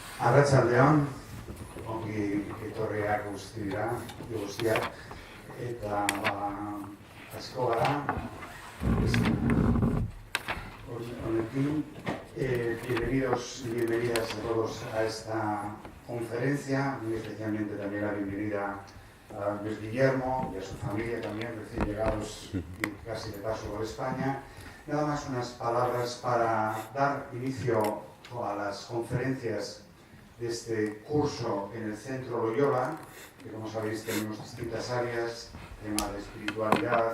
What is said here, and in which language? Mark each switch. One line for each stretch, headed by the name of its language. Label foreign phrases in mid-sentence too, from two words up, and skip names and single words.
Basque: Arratsaldeon, ongi etorriak guztiak, eta asko gara, honekin,
Spanish: bienvenidos y bienvenidas a todos a esta conferencia, muy especialmente también la bienvenida a Luis Guillermo y a su familia también, recién llegados y casi de paso por España. Nada más unas palabras para dar inicio a las conferencias de este curso en el Centro Loyola, que como sabéis tenemos distintas áreas, tema de espiritualidad,